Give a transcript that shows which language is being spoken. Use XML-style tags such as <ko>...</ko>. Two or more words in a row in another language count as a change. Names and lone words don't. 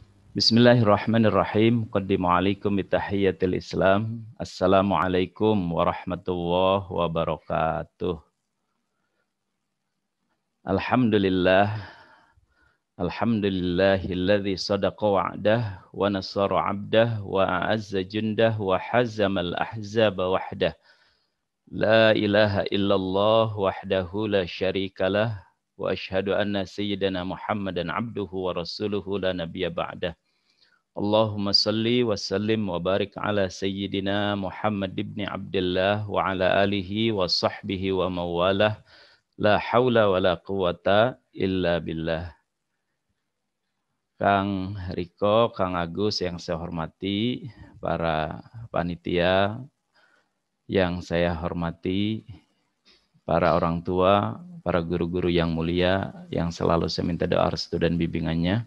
<ar>بسم الله الرحمن الرحيم. قدموا عليكم بتحية الإسلام. السلام عليكم ورحمة الله وبركاته. الحمد لله. الحمد لله الذي صدق وعده ونصر عبده وأعز جنده وهزم الأحزاب وحده. لا إله إلا الله وحده لا شريك له وأشهد أن سيدنا محمدا عبده ورسوله لا نبي بعده. اللهم صل وسلم وبارك على سيدنا محمد بن عبد الله وعلى آله وصحبه وموالاه لا حول ولا قوة إلا بالله.</ar> <id>Kang Riko, Kang Agus yang saya hormati, para panitia yang saya hormati, para orang tua, para guru-guru yang mulia yang selalu saya minta doa restu dan bimbingannya.</id>